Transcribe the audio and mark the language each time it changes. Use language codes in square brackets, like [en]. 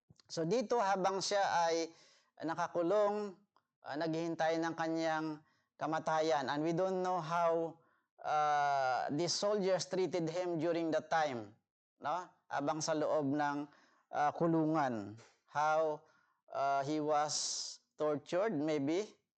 [tl] So dito habang siya ay nakakulong, naghihintay ng kanyang kamatayan. [en] And we don't know how these soldiers treated him during that time, no? [tl] Habang sa loob ng kulungan. [en] How he was tortured, maybe.